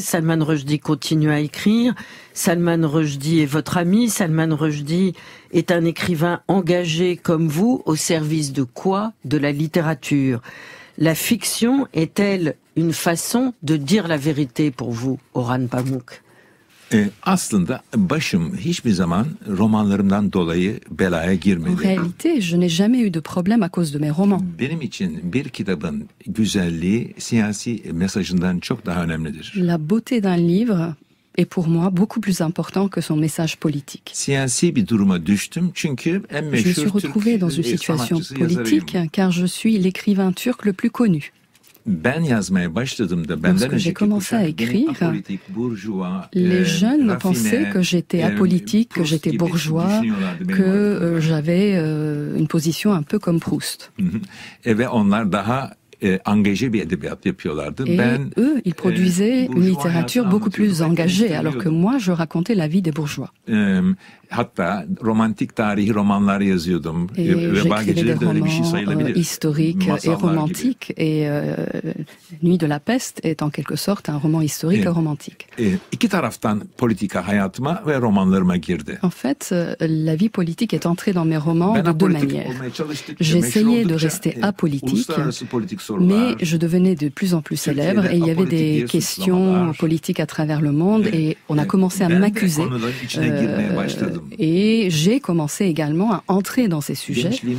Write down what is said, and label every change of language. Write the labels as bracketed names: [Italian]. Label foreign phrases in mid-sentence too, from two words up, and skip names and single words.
[French] Salman Rushdie continue à écrire. Salman Rushdie est votre ami. Salman Rushdie est un écrivain engagé comme vous, au service de quoi? De la littérature. La fiction est-elle une façon de dire la vérité pour vous, Orhan Pamuk? [Turkish] Aslında başım hiçbir zaman romanlarımdan dolayı belaya girmedi. [French] En réalité, je n'ai jamais eu de problème à cause de mes romans. [Turkish] Benim için bir kitabın güzelliği siyasi mesajından çok daha önemlidir. [French] La beauté d'un livre est pour moi beaucoup plus important que son message politique. [Turkish] Siyasi bir duruma düştüm çünkü en meşhur [French] Je me suis retrouvé dans une situation politique car je suis l'écrivain turc le plus connu. Lorsque j'ai commencé à écrire, les jeunes pensaient que j'étais apolitique, que j'étais bourgeois, que j'avais une position un peu comme Proust. Et eux, ils produisaient une littérature beaucoup plus engagée, alors que moi, je racontais la vie des bourgeois. [Turkish] Hatta romantik tarihi romanlar yazıyordum. [French] Et j'écrivais des romans historiques et romantiques. Et Nuit de la peste est en quelque sorte un roman historique et romantique. [Turkish] İki taraftan politika hayatıma ve romanlarıma girdi. [French] En fait, la vie politique est entrée dans mes romans de 2 manières. J'essayais de rester apolitique, mais je devenais de plus en plus célèbre et il y avait des questions politiques à travers le monde et on a commencé à m'accuser. Et j'ai commencé également à entrer dans ces sujets.